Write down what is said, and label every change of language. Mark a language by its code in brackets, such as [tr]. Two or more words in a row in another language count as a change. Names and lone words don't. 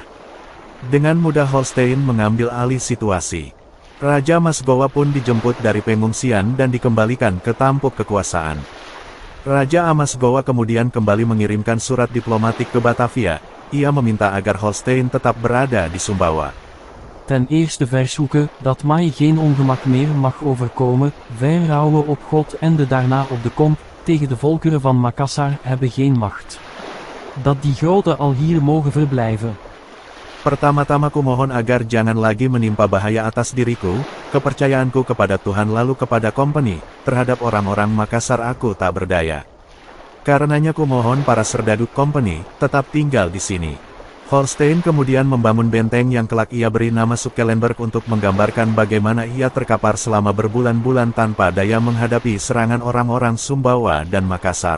[id] Dengan mudah Holstein mengambil alih situasi. Raja Amasgowa pun dijemput dari pengungsian dan dikembalikan ke tampuk kekuasaan. Raja Amasgowa kemudian kembali mengirimkan surat diplomatik ke Batavia. Ia meminta agar Holstein tetap berada di Sumbawa. [nl] Ten eerste verzoeken, dat mij geen ongemak meer mag overkomen, verrouwen op God en daarna op de komp, tegen de volkeren van Makassar hebben geen macht. Dat die grote al hier mogen verblijven. [id] Pertama-tama kumohon agar jangan lagi menimpa bahaya atas diriku, kepercayaanku kepada Tuhan lalu kepada kompeni, terhadap orang-orang Makassar aku tak berdaya. Karenanya kumohon para serdadu kompeni, tetap tinggal di sini. Holstein kemudian membangun benteng yang kelak ia beri nama Sukkelenburg untuk menggambarkan bagaimana ia terkapar selama berbulan-bulan tanpa daya menghadapi serangan orang-orang Sumbawa dan Makassar.